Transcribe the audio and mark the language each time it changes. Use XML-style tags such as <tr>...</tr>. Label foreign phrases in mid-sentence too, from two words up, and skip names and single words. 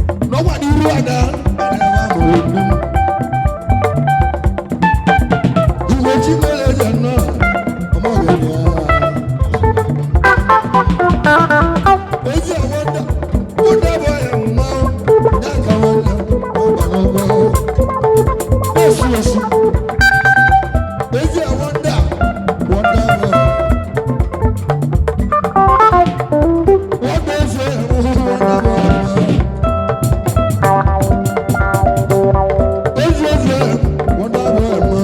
<ig>N'ọkwa n'iru ada, ada ya bụ okwu. Iwe chi mere eze nnọọ, ọ maghị ya. Ezi a</ig> <en>wonder, wonder boy,</en> <ig>ya mma, ya ka wonder, ọ bara ọba. Osu, osu. Ezi a wonder,</ig> <en>wonder boy. Wonder is a wonder boy.</en> <ig>Ezi, ezi,</ig> <en>wonder boy.</en>